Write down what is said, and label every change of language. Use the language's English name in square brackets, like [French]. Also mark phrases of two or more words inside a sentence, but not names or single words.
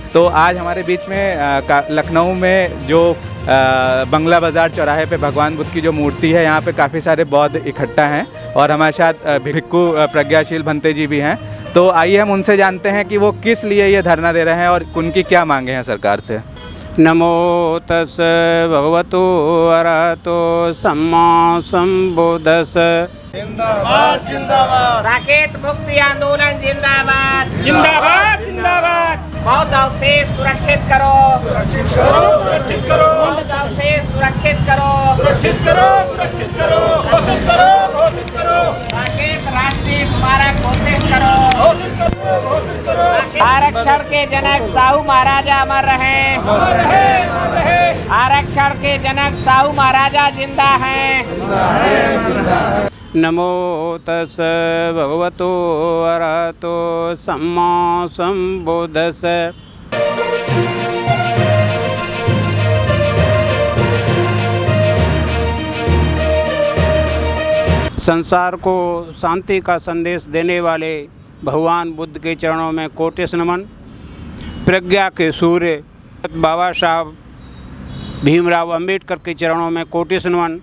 [Hindi] तो आज हमारे बीच में लखनऊ में जो बंगला बाजार चौराहे पे भगवान बुद्ध की जो मूर्ति है, यहाँ पे काफ़ी सारे बौद्ध इकट्ठा हैं और हमारे साथ भिक्षु प्रज्ञाशील भंते जी भी हैं। तो आइए हम उनसे जानते हैं कि वो किस लिए ये धरना दे रहे हैं और उनकी क्या मांगे हैं सरकार से। [Pali] नमो तस् भगवतो अरहतो सम्मा संबुद्धस्स। [Hindi] जिंदाबाद जिंदाबाद। साकेत मुक्ति आंदोलन जिंदाबाद जिंदाबाद जिंदाबाद। बौद्ध अवशेष सुरक्षित करो, सुरक्षित करो, सुरक्षित करो, बौद्ध अवशेष सुरक्षित करो, सुरक्षित करो, सुरक्षित करो, घोषित करो, घोषित करो। साकेत राष्ट्रीय स्मारक घोषित करो, घोषित करो, घोषित करो। आरक्षण के जनक साहू महाराजा अमर रहे, अमर रहे, अमर रहे। आरक्षण के जनक साहू महाराजा जिंदा हैं। [Pali] नमो तस् भगवतो अरहतो सम्मा संबुद्धस्स। [Hindi] संसार को शांति का संदेश देने वाले भगवान बुद्ध के चरणों में कोटिश नमन। प्रज्ञा के सूर्य बाबा साहब भीमराव अंबेडकर के चरणों में कोटिश नमन।